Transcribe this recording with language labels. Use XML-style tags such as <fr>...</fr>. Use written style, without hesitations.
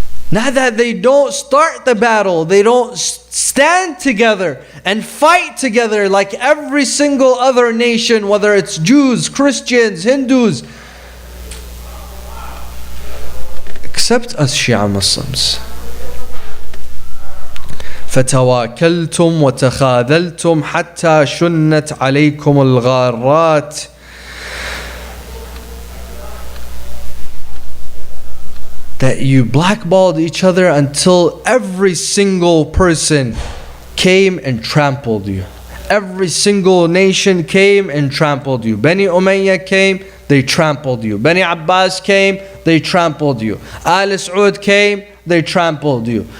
<en>Not that they don't start the battle, they don't stand together and fight together like every single other nation, whether it's Jews, Christians, Hindus, except us Shia Muslims.</en> <ar>فتواكلتم وتخاذلتم حتى شنت عليكم الغارات.</ar> <en>That you blackballed each other until every single person came and trampled you. Every single nation came and trampled you. Bani Umayyah came, they trampled you. Bani Abbas came, they trampled you. Al Saud came, they trampled you.</en>